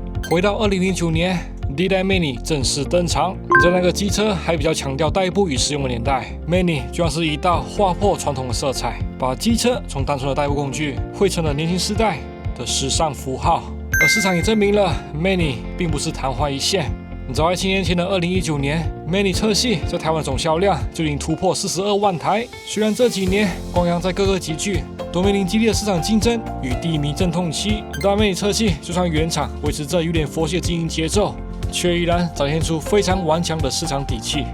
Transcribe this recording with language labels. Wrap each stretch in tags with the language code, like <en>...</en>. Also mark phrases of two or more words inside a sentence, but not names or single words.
<zh>回到2009年，第一代 Many 正式登場。在那個機車還比較強調代步與實用的年代， Many 就像是一道劃破傳統的色彩，把機車從單純的代步工具繪成了年輕世代的時尚符號。而市場也證明了 Many 並不是曇花一現。早在7年前的2019年 ，Many 車系在台灣總銷量就已經突破42萬台。雖然這幾年光陽在各個級距都面臨激烈的市場競爭與低迷陣痛期，但 Many 車系就算原廠維持着有點佛系的經營節奏， 卻依然展現出非常頑強的市場底氣。</zh>